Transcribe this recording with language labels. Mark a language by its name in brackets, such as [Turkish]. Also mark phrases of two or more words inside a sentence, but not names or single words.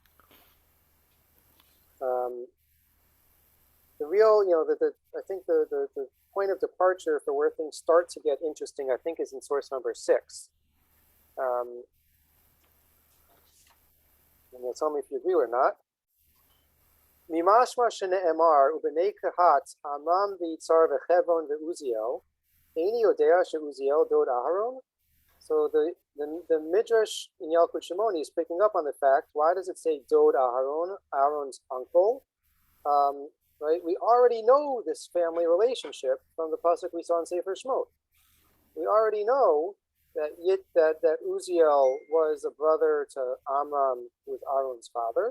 [English] The real, I think the point of departure for where things start to get interesting, I think, is in source number 6. And you'll tell me if you agree or not. [Hebrew] ממשמע שנאמר ובני קהת עמרם ויצהר וחברון ועזיאל איני יודע שעוזיאל דוד אהרן. [English] So the Midrash in Yalkut Shimoni is picking up on the fact, why does it say [Hebrew] דוד אהרן, [English] Aaron's uncle? Right? We already know this family relationship from the pasuk we saw in Sefer Shmot. We already know that Uziel was a brother to Amram, who was Aaron's father.